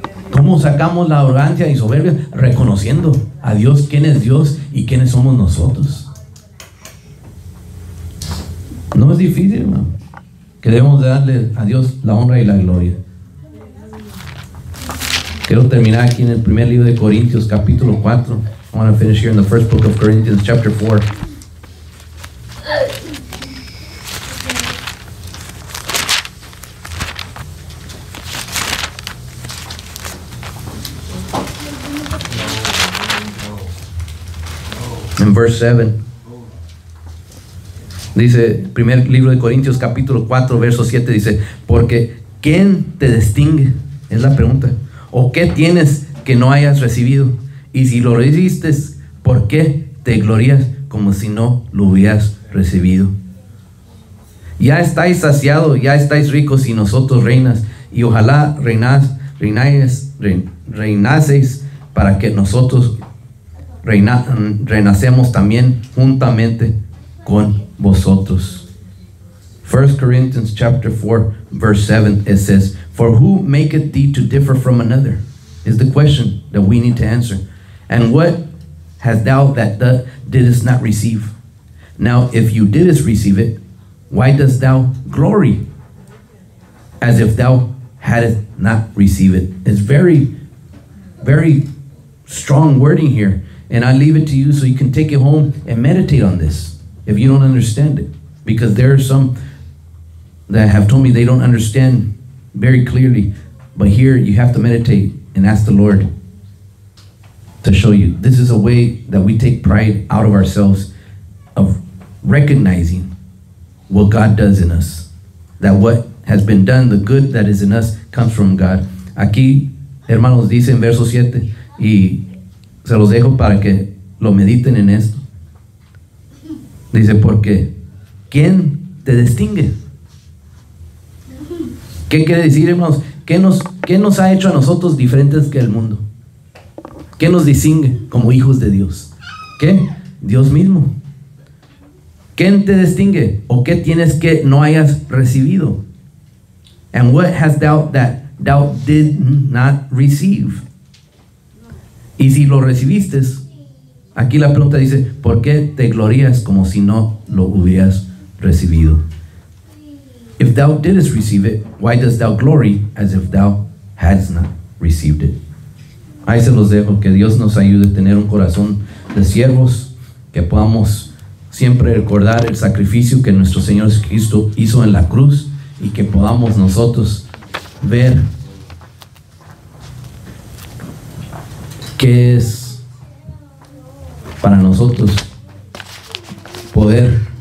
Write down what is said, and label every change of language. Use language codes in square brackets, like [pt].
[es] ¿Cómo sacamos la arrogancia y soberbia? Reconociendo a Dios, quién es Dios y quiénes somos nosotros. No es difícil, hermano, que debemos de darle a Dios la honra y la gloria. Quiero terminar aquí en el primer libro de Corintios, capítulo 4. [en] I want to finish here in the first book of Corinthians, chapter 4. [es] En [en] verse [es] 7. Dice, primer libro de Corintios, capítulo 4, verso 7, dice, porque ¿quién te distingue? Es la pregunta. ¿O qué tienes que no hayas recibido? Y si lo recibiste, ¿por qué te glorías como si no lo hubieras recibido? Ya estáis saciados, ya estáis ricos y nosotros reinas. Y ojalá reinaseis para que nosotros renacemos también juntamente con vosotros. [en] 1 Corinthians chapter 4 verse 7, it says, for who maketh thee to differ from another? Is the question that we need to answer. And what hast thou that didst not receive? Now if you didst receive it, why dost thou glory as if thou hadst not received it? It's very, very strong wording here. And I leave it to you so you can take it home and meditate on this if you don't understand it. Because there are some that have told me they don't understand very clearly. But here you have to meditate and ask the Lord to show you. This is a way that we take pride out of ourselves, of recognizing what God does in us. That what has been done, the good that is in us, comes from God. [es] Aquí, hermanos, dice en verso 7, y se los dejo para que lo mediten en esto. Dice, porque ¿quién te distingue? ¿Qué quiere decir, hermanos? ¿Qué nos ha hecho a nosotros diferentes que el mundo? ¿Qué nos distingue como hijos de Dios? ¿Qué? Dios mismo. ¿Quién te distingue? ¿O qué tienes que no hayas recibido? [en] And what hast thou that thou did not receive? [es] Y si lo recibiste, aquí la pregunta dice, ¿por qué te glorías como si no lo hubieras recibido? [en] If thou didst receive it, why dost thou glory as if thou hadst not received it? [es] Ahí se los dejo, que Dios nos ayude a tener un corazón de siervos, que podamos siempre recordar el sacrificio que nuestro Señor Jesucristo hizo en la cruz, y que podamos nosotros ver qué es para nosotros poder